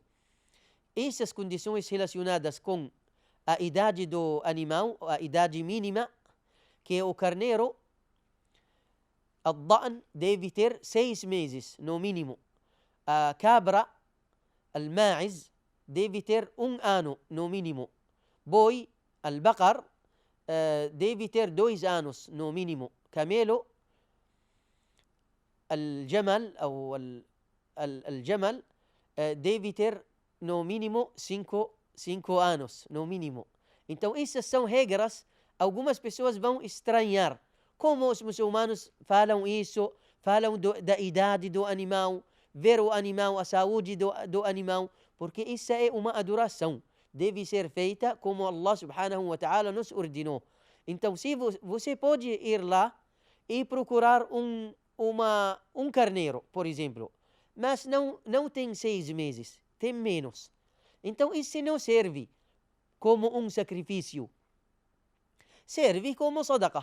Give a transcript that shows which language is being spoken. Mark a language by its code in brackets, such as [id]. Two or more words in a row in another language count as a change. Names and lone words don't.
[pt] Essas condições relacionadas com a idade do animal, a idade mínima, que o carneiro, الضأن, deve ter 6 meses, no mínimo. A cabra, الماعز, deve ter 1 ano, no mínimo. Boi, البقر, deve ter 2 anos, no mínimo. Camelo, [ar] الجمل, أو الجمل, [pt] deve ter no mínimo 5 anos, no mínimo. Então, essas são regras. Algumas pessoas vão estranhar como os muçulmanos falam isso, falam da idade do animal, ver o animal, a saúde do animal, porque isso é uma adoração. Deve ser feita como Allah [ar] سبحانه وتعالى [pt] nos ordenou. Então, se você pode ir lá e procurar um carneiro, por exemplo, mas não tem 6 meses, tem menos. Então, isso não serve como um sacrifício. Serve como sadaqa.